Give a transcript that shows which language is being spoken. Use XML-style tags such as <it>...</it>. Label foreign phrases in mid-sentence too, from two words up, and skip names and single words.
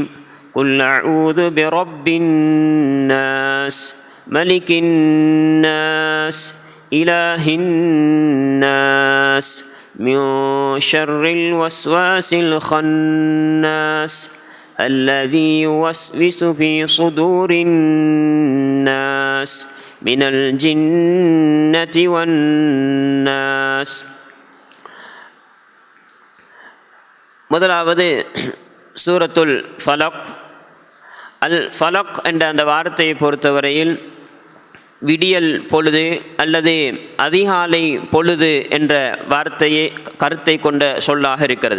<ar>قل أعوذ برب الناس ملك الناس إله الناس من شر الوسواس الخناس الذي يوسوس في صدور الناس من الجنة والناس.</ar> <ta>முதலாவது சூரத்துல் ஃபலக். அல் ஃபலக் என்ற அந்த வார்த்தையை பொறுத்தவரையில் விடியல் பொழுது அல்லது அதிகாலை பொழுது என்ற வார்த்தையை கருத்தை கொண்ட சொல்லாக இருக்கிறது.</ta>